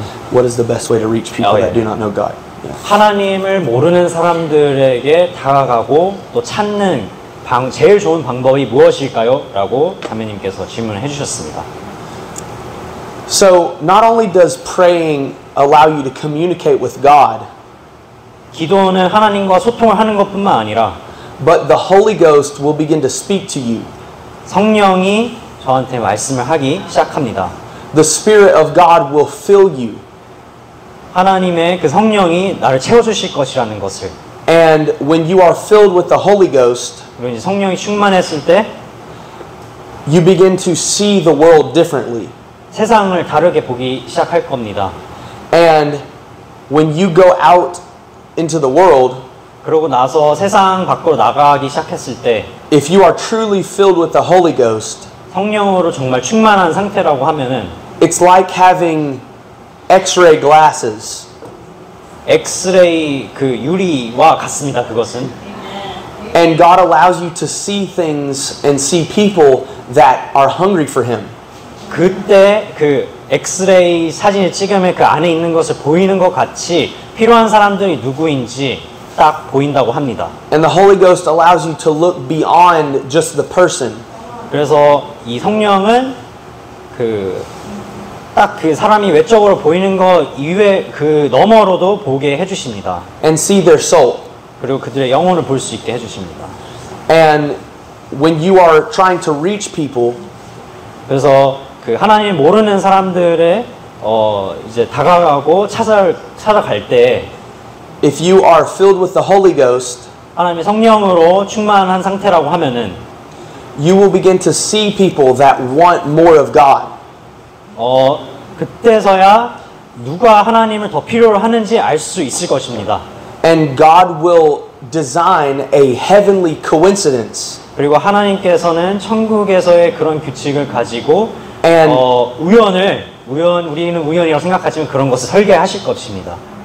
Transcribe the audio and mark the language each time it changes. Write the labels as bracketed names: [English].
[English] What is the best way to reach people that do not know God? [Korean] 하나님을 모르는 사람들에게 다가가고 또 찾는 제일 좋은 방법이 무엇일까요? 라고 자매님께서 질문을 해주셨습니다. [English] So not only does praying allow you to communicate with God, [Korean] 기도는 하나님과 소통을 하는 것뿐만 아니라 [English] but the Holy Ghost will begin to speak to you. [Korean] 성령이 저한테 말씀을 하기 시작합니다. [English] The Spirit of God will fill you. [Korean] 하나님의 그 성령이 나를 채워주실 것이라는 것을. [English] And when you are filled with the Holy Ghost, [Korean] 그리고 이제 성령이 충만했을 때 [English] you begin to see the world differently. [Korean] 세상을 다르게 보기 시작할 겁니다. [English] And when you go out into the world, [Korean] 그러고 나서 세상 밖으로 나가기 시작했을 때 [English] if you are truly filled with the Holy Ghost, [Korean] 성령으로 정말 충만한 상태라고 하면은 [English] it's like having X-ray glasses. [Korean] 엑스레이 그 유리와 같습니다. 그것은. [English] And God allows you to see things and see people that are hungry for Him. [Korean] 그때 그 엑스레이 사진을 찍으면 그 안에 있는 것을 보이는 것 같이 필요한 사람들이 누구인지 딱 보인다고 합니다. [English] And the Holy Ghost allows you to look beyond just the person. [Korean] 그래서 이 성령은 딱 그 사람이 외적으로 보이는 것 이외 그 너머로도 보게 해주십니다. [English] And see their soul. [Korean] 그리고 그들의 영혼을 볼 수 있게 해주십니다. [English] And when you are trying to reach people, [Korean] 그래서 그 하나님 모르는 사람들의 이제 다가가고 찾아갈 때 [English] if you are filled with the Holy Ghost, [Korean] 하나님의 성령으로 충만한 상태라고 하면은 [English] you will begin to see people that want more of God. [Korean] 그때서야 누가 하나님을 더 필요로 하는지 알 수 있을 것입니다. [English] And God will design a heavenly coincidence. [Korean] 그리고 하나님께서는 천국에서의 그런 규칙을 가지고 [English] And [Korean] 우리는 우연이라고 생각하지만 그런 것을 설계하실 것입니다.